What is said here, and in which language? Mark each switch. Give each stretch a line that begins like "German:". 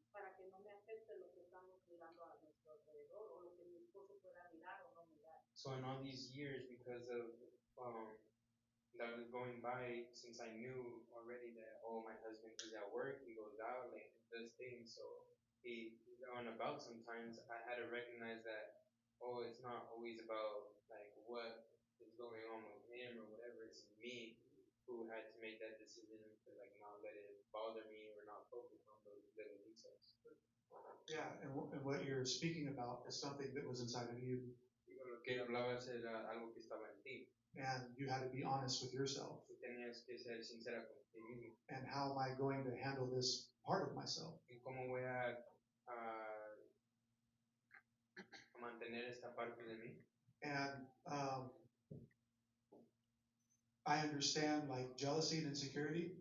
Spanish: para que no me afecte lo que estamos mirando a nuestro alrededor o lo que mi esposo pueda mirar o no mirar.
English: So in all these years, because of that was going by, since I knew already that my husband is at work, he goes out, like does things, so he's on about sometimes. I had to recognize that it's not always about like what is going on with him or whatever. It's me who had to make that decision to like not let it bother me or not focus on those little details. Yeah, and what you're speaking about is something that was inside of you,
Spanish: Digo, lo que hablabas era algo que estaba en ti.
English: and you had to be honest with yourself.
Spanish: Tú tenías que ser sincera contigo mismo.
English: And how am I going to handle this part of myself?
Spanish: ¿Y cómo voy a mantener esta parte de mí?
English: And I understand like jealousy and insecurity